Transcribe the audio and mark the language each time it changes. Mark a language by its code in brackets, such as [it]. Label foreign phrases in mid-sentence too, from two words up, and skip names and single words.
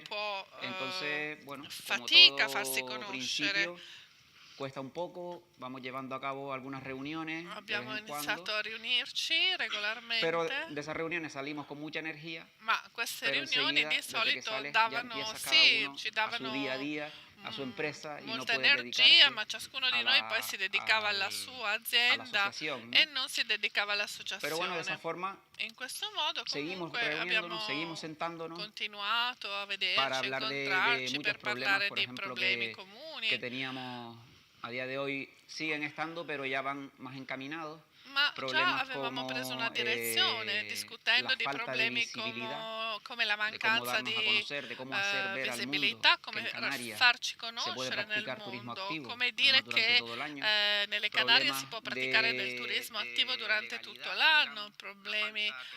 [es] Entonces, bueno, como todo principio, cuesta un poco, vamos llevando a cabo algunas reuniones de vez en cuando, pero de esas reuniones salimos con mucha energía, pero enseguida, desde que sales, ya empieza cada uno a su día a día, a su empresa, y no puede dedicarse [it] ma ciascuno di noi poi si dedicava alla sua azienda e non si dedicava all'associazione. [es] Pero bueno, de esa forma [it] in questo modo [es] seguimos [it] comunque [es] reuniéndonos, seguimos sentándonos [it] continuato a vederci, [es] para hablar de [it] incontrarci [es] muchos [it] per [es] problemas, [it] parlare [es] por [it] di [es] ejemplo, [it] problemi comuni. [es] que teníamos a día de hoy, siguen estando, pero ya van más encaminados. [it] Ma già avevamo preso una direzione discutendo di problemi come la mancanza di visibilità, come farci conoscere nel mondo, come dire che nelle Canarie si può praticare del turismo attivo durante tutto l'anno, problemi